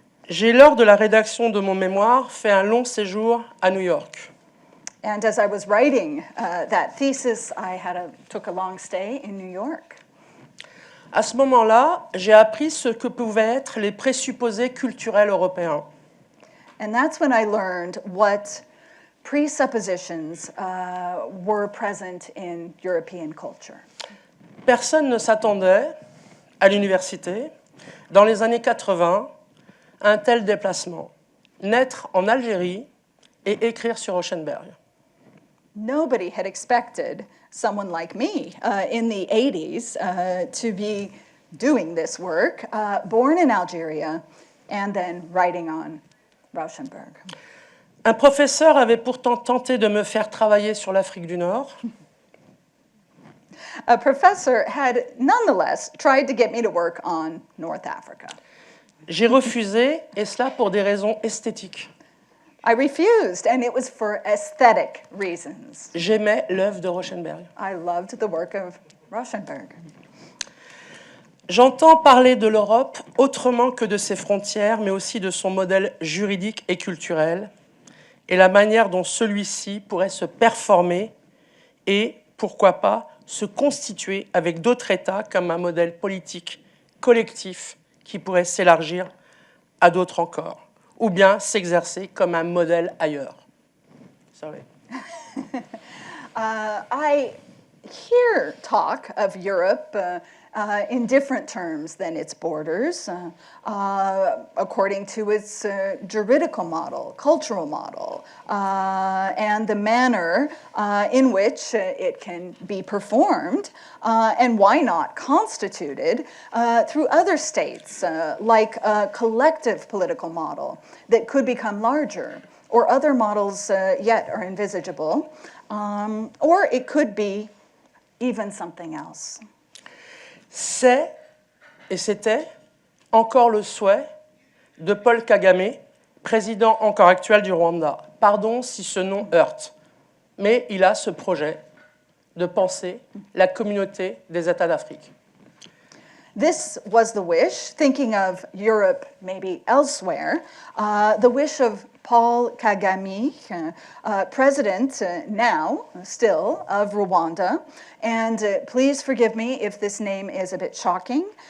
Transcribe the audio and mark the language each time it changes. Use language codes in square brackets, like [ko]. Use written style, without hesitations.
[fr] J'ai, lors de la rédaction de mon mémoire, fait un long séjour à New York. [en] And as I was writing that thesis, I took a long stay in New York. [fr] À ce moment-là, j'ai appris ce que pouvaient être les présupposés culturels européens. [en] And that's when I learned what presuppositions were present in European culture. [fr] Personne ne s'attendait, à l'université, dans les années 80, à un tel déplacement. Naître en Algérie et écrire sur Rauschenberg. [en] Nobody had expected someone like me in the 80s to be doing this work, born in Algeria, and then writing on Rauschenberg. [fr] Un professeur avait pourtant tenté de me faire travailler sur l'Afrique du Nord. [en] A professor had nonetheless tried to get me to work on North Africa. [fr] J'ai refusé, et cela pour des raisons esthétiques. [en] I refused, and it was for aesthetic reasons. [fr] J'aimais l'œuvre de Rauschenberg. [en] I loved the work of Rauschenberg. [fr] J'entends parler de l'Europe autrement que de ses frontières, mais aussi de son modèle juridique et culturel, et la manière dont celui-ci pourrait se performer et, pourquoi pas, se constituer avec d'autres États comme un modèle politique collectif qui pourrait s'élargir à d'autres encore, ou bien s'exercer comme un modèle ailleurs. [en] Sorry. I hear talk of Europe in different terms than its borders, according to its juridical model, cultural model, and the manner in which it can be performed, and why not constituted through other states, like a collective political model that could become larger, or other models yet are envisageable, or it could be even something else. [fr] C'est, et c'était, encore le souhait de Paul Kagame, président encore actuel du Rwanda. Pardon si ce nom heurte, mais il a ce projet de penser la communauté des États d'Afrique. [en] This was the wish, thinking of Europe maybe elsewhere, the wish of Paul Kagame, president now, still, of Rwanda. And please forgive me if this name is a bit shocking.